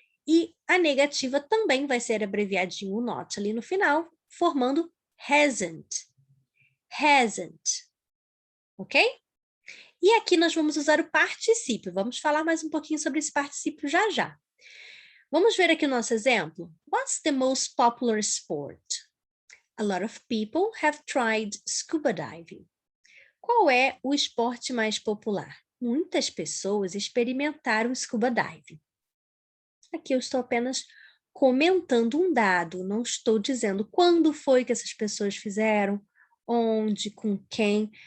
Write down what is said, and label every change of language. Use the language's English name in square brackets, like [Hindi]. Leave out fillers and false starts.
[Portuguese] E a negativa também vai ser abreviadinho o not ali no final, formando hasn't. Hasn't. Ok? E aqui nós vamos usar o particípio. Vamos falar mais um pouquinho sobre esse particípio já já. Vamos ver aqui o nosso exemplo. [English] What's the most popular sport? A lot of people have tried scuba diving. [Portuguese] Qual é o esporte mais popular? Muitas pessoas experimentaram scuba diving. Aqui eu estou apenas comentando um dado, não estou dizendo quando foi que essas pessoas fizeram, onde, com quem.